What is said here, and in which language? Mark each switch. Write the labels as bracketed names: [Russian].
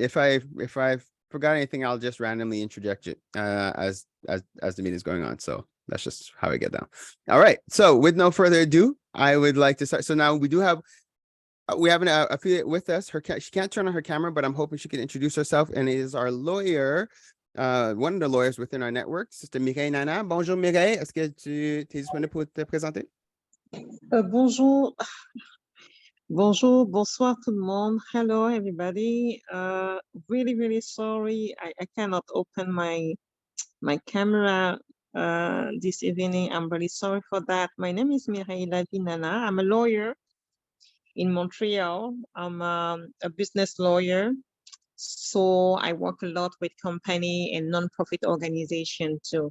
[English] If I've forgot anything, I'll just randomly interject it as the meeting is going on. So that's just how I get down. All right. So with no further ado, I would like to start. So now we have an affiliate with us. She can't turn on her camera, but I'm hoping she can introduce herself. And it is our lawyer. One of the lawyers within our network, Sister Mireille Nana. [French] Bonjour Mireille, est-ce que tu es disponible pour te présenter? Bonjour, bonsoir tout le monde. [English] Hello everybody. Really sorry, I cannot open my camera this evening. I'm really sorry for that. My name is Mireille Nana. I'm a lawyer in Montreal. I'm a business lawyer. So I work a lot with company and non-profit organization too.